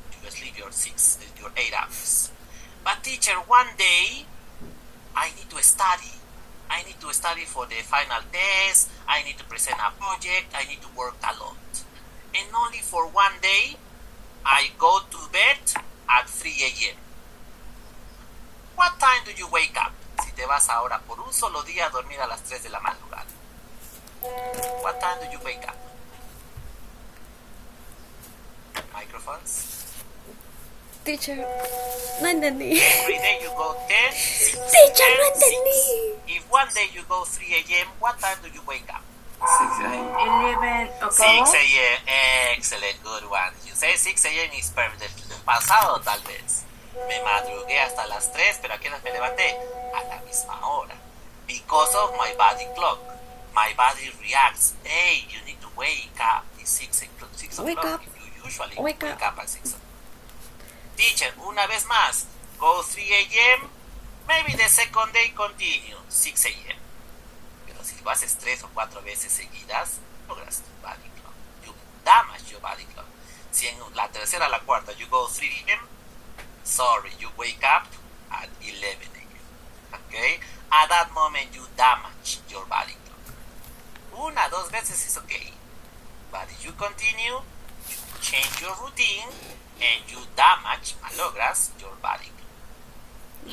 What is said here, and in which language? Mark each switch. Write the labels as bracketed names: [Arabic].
[English] You sleep your 8 hours. But teacher, one day, I need to study. I need to study for the final test. I need to present a project. I need to work a lot. And only for one day, I go to bed at 3 a.m. What time do you wake up? [Spanish] Si te vas ahora por un solo día a dormir a las 3 de la madrugada. [English] What time do you wake up? Microphones? [Spanish] Teacher, no entendí. [English] Every day you go 10, 6, Teacher, 10, [Spanish] no entendí. [English] 6. If one day you go 3 a.m., what time do you wake up? 6 a.m. 11 6 a.m. Excellent, good one. You say 6 a.m. is perfect. [Spanish] Pasado tal vez. Me madrugué hasta las 3, pero ¿a qué hora me levanté? A la misma hora. [English] Because of my body clock. My body reacts. Hey, you need to wake up. It's 6 o'clock. Wake up. You usually Wake wake up. up at 6 o'clock. Teacher, [Spanish] una vez más. [English] Go 3 a.m. Maybe the second day continue. 6 a.m. [Spanish] Pero si lo haces 3 o 4 veces seguidas, logras tu body clock. [English] You damage your body clock. [Spanish] Si en la tercera o la cuarta [English] you go 3 a.m., sorry, you wake up at 11 a.m. Okay? At that moment, you damage your body clock. [Spanish] Una, 2 veces [English] is okay. But if you continue, you change your routine and you damage, malogras, your body clock.